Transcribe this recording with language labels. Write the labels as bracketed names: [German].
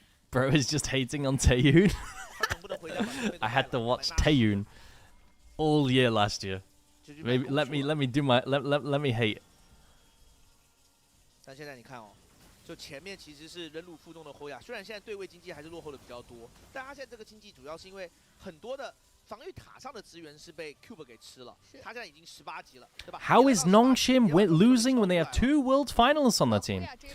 [English] Bro is just hating on Taeyun. I had to watch Taeyun all year last year. Maybe let me hate. [Chinese] 但现在你看哦，就前面其实是忍辱负重的侯雅，虽然现在对位经济还是落后的比较多，但他现在这个经济主要是因为很多的防御塔上的资源是被 Cube 给吃了，他现在已经18级了，对吧 [English] ？How is Nongxin losing when they have 2 World Finalists on their team?